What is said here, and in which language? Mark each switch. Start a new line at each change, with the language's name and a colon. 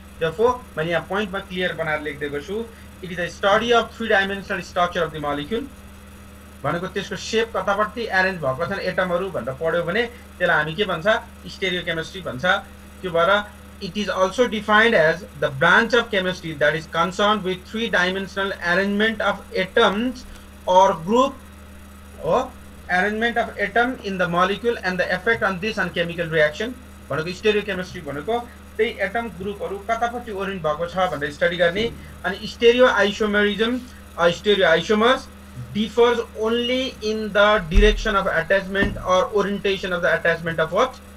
Nepali: Therefore मैले यहाँ पोइन्टमा क्लियर बनाएर लेख्दिएको छु।
English: it is the study of three dimensional structure of the molecule
Nepali: भनेको त्यसको शेप कतापट्टि अरेन्ज भएको छन् एटमहरु भनेर पढ्यो भने त्यसलाई हामी के भन्छ? स्टेरियोकेमिस्ट्री भन्छ। त्यो भएर
English: it is also defined as the branch of chemistry that is concerned with 3-dimensional arrangement of atoms or group or arrangement of atom in the molecule and the effect on this on chemical reaction।
Nepali: भनेको स्टेरियोकेमिस्ट्री भनेको त्यही atom ग्रुपहरु कतापट्टि orient भएको छ भनेर study गर्ने।
English: अनि stereo isomerism stereo isomers differs only in the direction of attachment or orientation of the attachment of what?